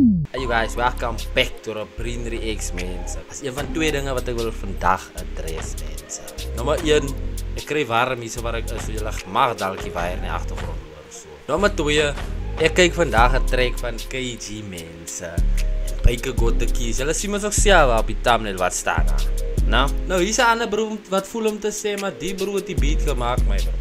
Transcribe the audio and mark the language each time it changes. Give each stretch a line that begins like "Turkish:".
English: Hey you guys, welcome back to the Brain Reacts, mense.
Afrikaans: As een van twee dinge wat ek wil vandag adres, mense. Nommer 1, ek kry warm hier so waar ek is, so julle mag dalk die waier in die agtergrond hoor so. Nommer 2, ek kyk vandag 'n track van KG, mense. Byke got the keys. Julle sien mos ook self op die thumbnail wat staan daar. Nou hier's 'n ander bro wat voel om te sê, maar die bro het die beat gemaak, my bro.